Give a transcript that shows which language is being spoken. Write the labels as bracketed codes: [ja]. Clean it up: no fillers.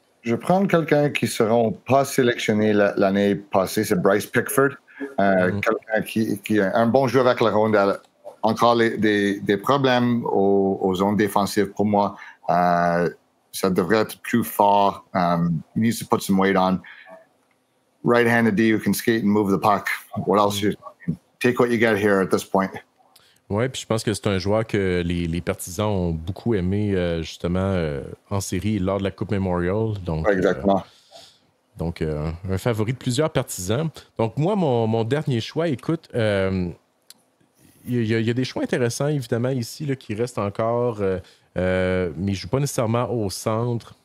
[fr] Je vais prendre quelqu'un qui ne sera pas sélectionné l'année passée, c'est Bryce Pickford. Quelqu'un qui a un bon jeu avec la rondelle. Encore des problèmes aux zones défensives pour moi. Ça devrait être plus fort. [en] He needs to put some weight on. Right-handed D who can skate and move the puck. What else? Take what you get here at this point. [fr] Oui, puis je pense que c'est un joueur que les partisans ont beaucoup aimé justement en série lors de la Coupe Memorial. Donc, exactement. Un favori de plusieurs partisans. Donc moi, mon dernier choix, écoute, il y a des choix intéressants évidemment ici là, qui restent encore, mais je ne joue pas nécessairement au centre.